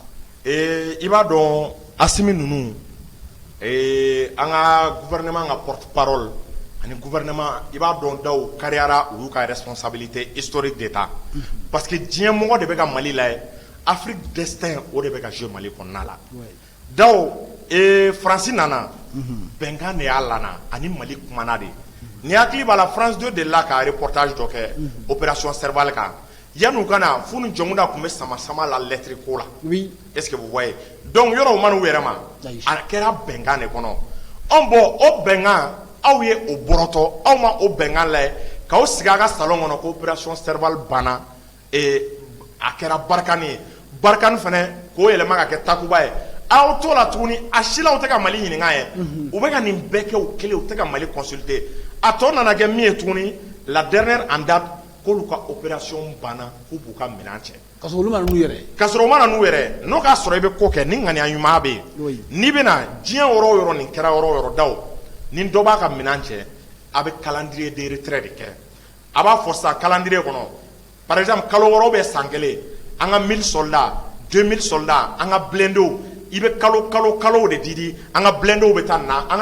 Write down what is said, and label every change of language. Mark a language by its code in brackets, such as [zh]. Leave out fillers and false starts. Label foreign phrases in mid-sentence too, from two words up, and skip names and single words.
[bm] i b'a dɔn Asimi ninnu an ka gouvernement ka porte-parole ani gouvernement i b'a dɔn daw kariyara u y'u ka [fr] responsabilité historique d'état parce que [bm] diɲɛ mɔgɔ de bɛ ka Mali lajɛ Afrique destin o de bɛ ka jouer Mali kɔnɔna la daw France nana bɛnkan de y'a lana ani Mali kumana de ni hakili b'a la France 2 de la ka reportage dɔ kɛ opération Serval kan yan'u ka na fu ni jɔnkuda tun bɛ sama la lettre ko la [fr] est ce que vous voyez donc [bm] yɔrɔ o man'u yɛrɛ ma a kɛra bɛnkan de kɔnɔ bon o bɛnkan aw ye o bɔrɔtɔ aw ma o bɛnkan lajɛ k'aw sigi a ka salon kɔnɔ ko opération Serval banna a kɛra Barkhane ye Barkhane fana k'o yɛlɛma ka kɛ Takuba ye aw t'o la tuguni a si la u tɛ ka Mali ɲininka ye u bɛ ka nin bɛɛ kɛ u kelen u tɛ ka Mali consulter a tɔ nana kɛ min ye tuguni [fr] la dernière en date [bm] k'olu ka opération banna k'u b'u ka minɛn cɛ ka sɔrɔ olu ma n'u yɛrɛ ka sɔrɔ u ma na n'u yɛrɛ n'o k'a sɔrɔ i bɛ ko kɛ ni ŋaniya ɲuman bɛ yen n'i bɛna diɲɛ yɔrɔ o yɔrɔ nin kɛra yɔrɔ o yɔrɔ daw ni dɔ b'a ka minɛn cɛ a bɛ [fr] calendrier de retrait de [bm] kɛ a b'a fɔ sisan calendrier kɔnɔ [fr] par exemple [bm] kalo wɔɔrɔ bɛ san kelen an ka 1000 soldats 2000 soldats an ka blindés i bɛ kalo de di an ka blindés bɛ taa nin na an ka